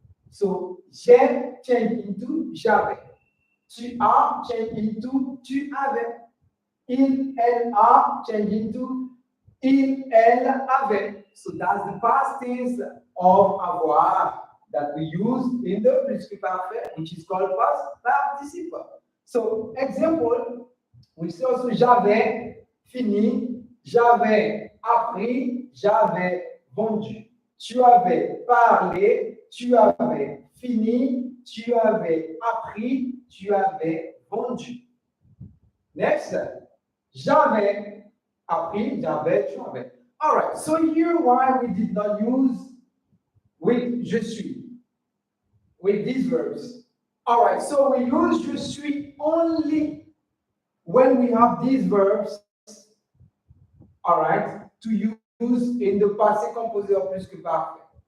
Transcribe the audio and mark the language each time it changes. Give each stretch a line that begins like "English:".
English: So j'ai changed into j'avais.
French: Tu as
English: changed into
French: tu avais. Il, elle a
English: changed into
French: il, elle avait.
English: So that's the past tense of avoir that we use in the plus-que-parfait, which is called past participle. So example, we say also
French: j'avais fini, j'avais appris, j'avais vendu. Tu avais parlé, tu avais fini, tu avais appris, tu avais vendu.
English: Next,
French: j'avais appris, j'avais, tu avais.
English: All right, so here why we did not use with je suis, with these verbs. All right, so we use je suis only when we have these verbs, all right, to use in the passé composé or plus que parfait.